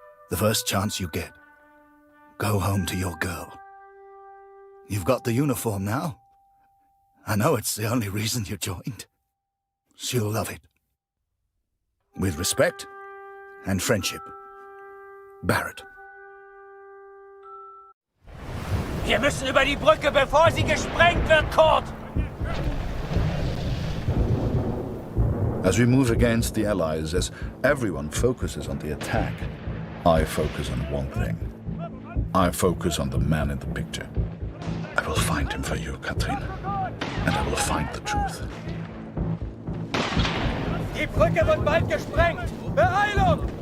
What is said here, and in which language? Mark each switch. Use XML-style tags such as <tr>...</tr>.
<en>The first chance you get. Go home to your girl. You've got the uniform now. I know it's the only reason you joined. She'll love it. With respect and friendship. Barrett.</en> <de>Wir müssen über die Brücke, bevor sie gesprengt wird, Kurt!</de> <en>As we move against the Allies, as everyone focuses on the attack, I focus on one thing. I focus on the man in the picture. I will find him for you, Katrin. And I will find the truth.</en> <de>Die Brücke wird bald gesprengt! Beeilung!</de>